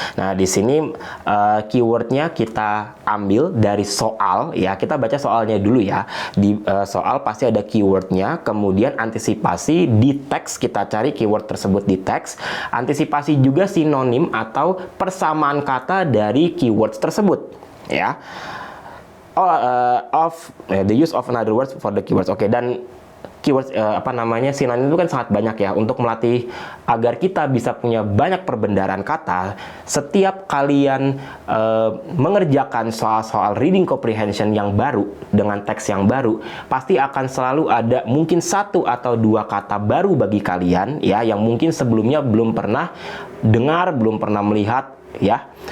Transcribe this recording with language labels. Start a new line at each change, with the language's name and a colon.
Indonesian: Nah, di sini keywordnya kita ambil dari soal ya. Kita baca soalnya dulu ya. Di soal pasti ada keywordnya. Kemudian antisipasi di teks, kita cari keyword tersebut di teks. Antisipasi juga sinonim atau persamaan kata dari keywords tersebut ya.
English: The use of another words for the keywords.
Indonesian: Oke, dan keywords sinonim itu kan sangat banyak ya. Untuk melatih agar kita bisa punya banyak perbendaharaan kata, setiap kalian mengerjakan soal-soal reading comprehension yang baru dengan teks yang baru, pasti akan selalu ada mungkin 1 atau 2 kata baru bagi kalian ya, yang mungkin sebelumnya belum pernah dengar, belum pernah melihat ya.